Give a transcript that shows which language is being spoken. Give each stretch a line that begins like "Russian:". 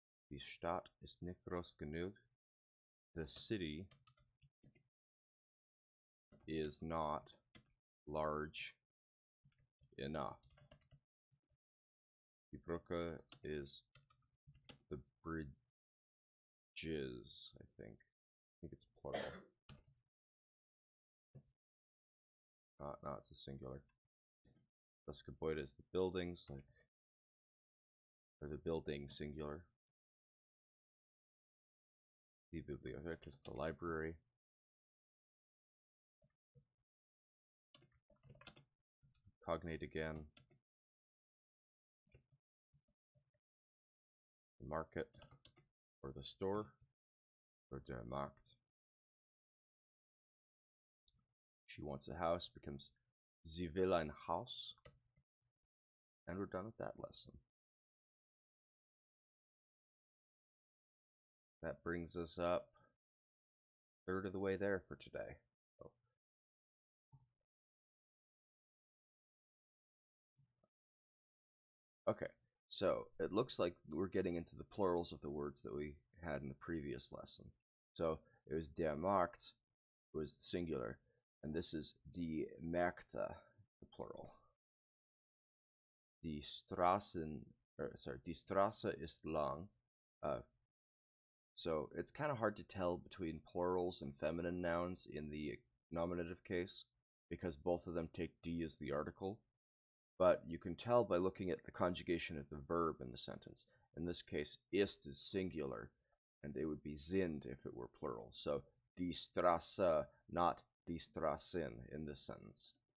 German: Die Stadt ist nicht groß genug.
English: The city is not large enough.
German: Die Brücke
English: is the bridges, I think. I think it's plural. No, it's a singular.
German: Das Gebäude
English: is the buildings, like, or the building singular.
German: Die Bibliothek
English: is the library. Cognate again. The market, or the store, or
German: der Markt.
English: She wants a house becomes
German: Sie will ein Haus.
English: And we're done with that lesson. That brings us up a third of the way there for today. Okay, so it looks like we're getting into the plurals of the words that we had in the previous lesson. So it was
German: der Markt
English: was the singular, and this is
German: die Märkte,
English: the plural.
German: Die Straßen, die Straße ist lang.
English: So it's kind of hard to tell between plurals and feminine nouns in the nominative case, because both of them take D as the article. But you can tell by looking at the conjugation of the verb in the sentence. In this case, ist is singular, and it would be sind if it were plural. So
German: die Straße,
English: not
German: die Straßen
English: in this sentence.